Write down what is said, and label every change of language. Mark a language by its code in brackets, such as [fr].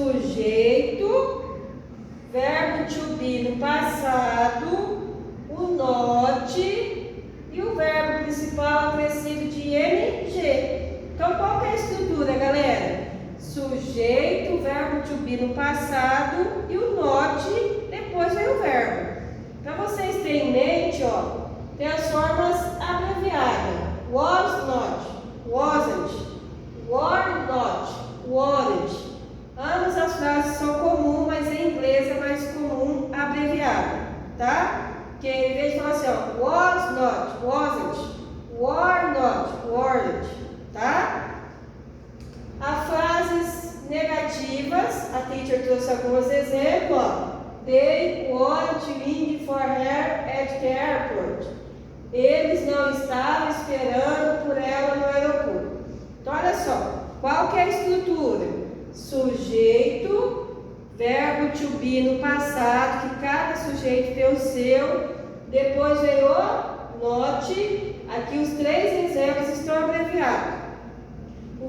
[pt] Sujeito, verbo to be no passado, o not e o verbo principal acrescido de ing. Então, qual que é a estrutura, galera? Sujeito, verbo to be no passado e o not, depois vem o verbo. Para vocês terem em mente, ó, tem as formas abreviadas. [en] Was not, wasn't, were not, weren't. [pt] Ambas as frases são comuns, mas em inglês é mais comum abreviada, tá? Que em vez de falar assim, ó, [en] was not, wasn't, were not, weren't, [pt] tá? As frases negativas, a teacher trouxe alguns exemplos, ó. [en] They weren't waiting for her at the airport. [pt] Eles não estavam esperando por ela no aeroporto. Então, olha só, qual que é a estrutura? Sujeito, verbo to be no passado, que cada sujeito tem o seu, depois vem o not, aqui os três exemplos estão abreviados. O